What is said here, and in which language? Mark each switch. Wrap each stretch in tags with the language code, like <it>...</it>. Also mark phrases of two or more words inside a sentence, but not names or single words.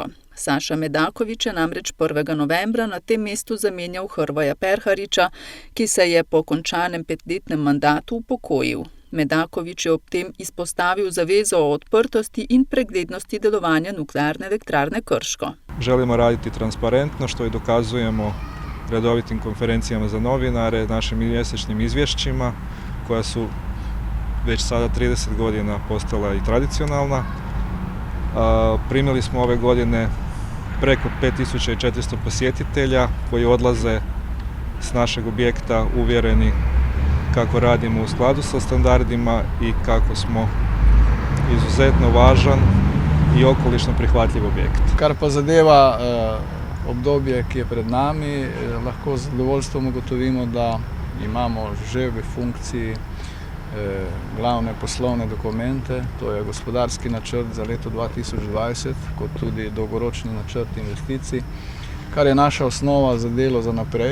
<sl>Saša Medakovič je namreč 1. novembra na tem mestu zamenjal Hrvoja Perhariča, ki se je po končanem 5-letnem mandatu upokojil. Medakovič je ob tem izpostavil zavezo o odprtosti in preglednosti delovanja Nuklearne elektrarne Krško.</sl> <hr>Želimo raditi transparentno, što i dokazujemo redovitim konferencijama za novinare, našim mjesečnim izvješćima, koja su već sada 30 godina postala i tradicionalna. Primili smo ove godine preko 5400 posjetitelja koji odlaze s našeg objekta uvjereni kako radimo u skladu sa standardima i kako smo izuzetno važan i okolišno prihvatljiv objekt.</hr> <sl>Kar pa zadeva obdobje, ki je pred nami, lahko z zadovoljstvom ugotovimo, da imamo že v funkciji glavne poslovne dokumente, to je gospodarski načrt za leto 2020, kot tudi dolgoročni načrt investicij, kar je naša osnova za delo za naprej.</sl>